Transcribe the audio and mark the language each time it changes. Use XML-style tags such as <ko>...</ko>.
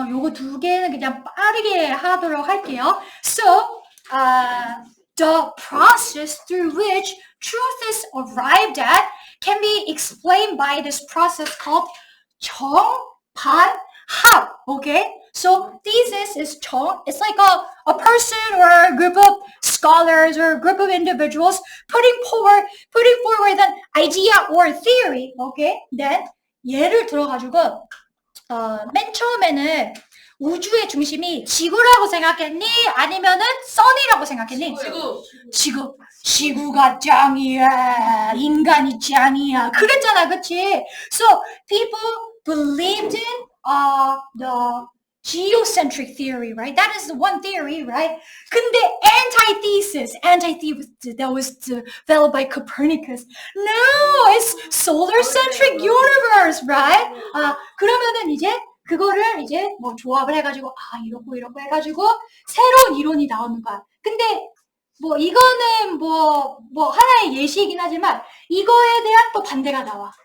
<ko>요거 두 개는 그냥 빠르게 하도록 할게요.</ko> <en>So, the process through which truth is arrived at can be explained by this process called 정반합. Okay, so thesis is 정. It's like a person or a group of scholars or a group of individuals putting forward an idea or theory. Okay, then</en> <ko>예를 들어가지고 맨 처음에는 우주의 중심이 지구라고 생각했니? 아니면은 선이라고 생각했니? 지구가 짱이야. 인간이 짱이야. 그랬잖아, 그치?</ko> <en>So people believed in the geocentric theory, right? That is the one theory, right? 근데 antithesis, that was developed by Copernicus. No, it's solar-centric universe, right?</en> <ko>그러면은 이제 그거를 이제 뭐 조합을 해가지고 이렇고 해가지고 새로운 이론이 나오는 거야. 근데 뭐 이거는 뭐 하나의 예시이긴 하지만 이거에 대한 또 반대가 나와.</ko>